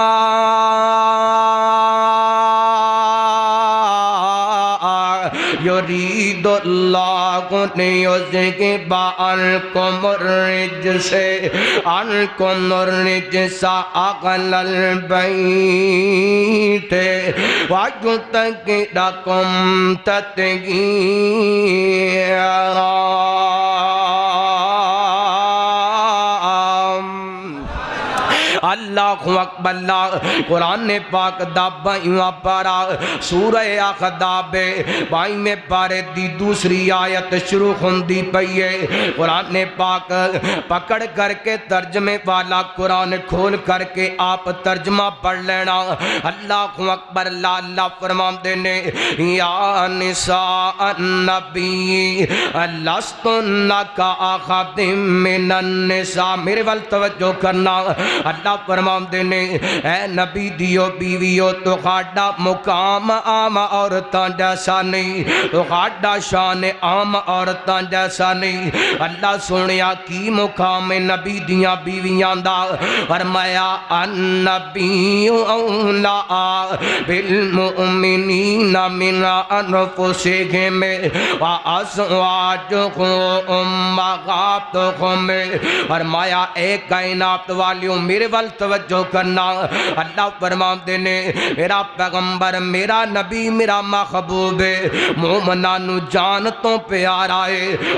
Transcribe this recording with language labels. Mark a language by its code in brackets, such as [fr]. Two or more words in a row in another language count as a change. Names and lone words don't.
[ar] يريد الله ليذهب عنكم الرجس أهل البيت ويطهركم تطهيرا. الله أكبر. [pa] قرآن پاک دا 22واں پارہ سورہ احزاب 22ویں پارے دی دوسری آیت شروع ہوندی پئی ہے. قرآن پاک پکڑ کر کے ترجمے والا قرآن کھول کر کے آپ ترجمہ پڑھ لینا. [ar] الله أكبر. [pa] اللہ فرماتے نے [ar] يا نساء النبي لستن كأحد من النساء. [pa] میرے وَل توجہ کرنا. اللہ فرماتے نے اے نبی دیو بیویو تہاڈا مقام عام عورتاں جیسا نہیں، تہاڈا شان عام عورتاں جیسا نہیں, तुहाडा शान आम औरतां जैसा नहीं। اللہ سنیا کی مقام نبی دیاں بیویاں دا. [ar] فرمایا النبي أولى بالمؤمنين من أنفسهم وأزواجهم أمهاتهم. [pa] فرمایا اے کائنات والیو میرے وَل نال توجہ کرنا. اللہ فرماتے نے میرا پیغمبر میرا نبی میرا محبوب ہے، مومنا نوں جان تو پیارا ہے.